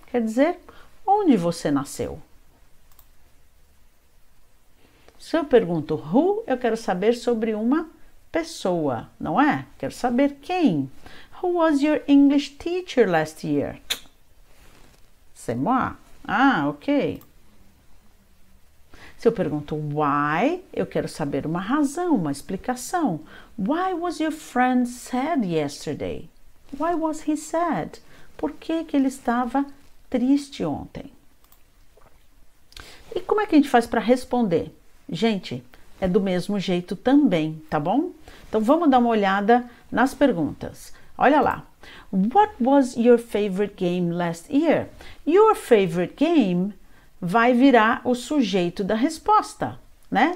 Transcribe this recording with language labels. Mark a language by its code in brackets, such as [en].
[pt] Quer dizer, onde você nasceu. Se eu pergunto who, eu quero saber sobre uma pessoa, não é? Quero saber quem. [en] Who was your English teacher last year? [fr] C'est moi. Ah, ok. [pt] Se eu pergunto why, eu quero saber uma razão, uma explicação. [en] Why was your friend sad yesterday? Why was he sad? [pt] Por que ele estava triste ontem? E como é que a gente faz para responder? Gente, é do mesmo jeito também, tá bom? Então vamos dar uma olhada nas perguntas. Olha lá. [en] What was your favorite game last year? Your favorite game [pt] vai virar o sujeito da resposta, né?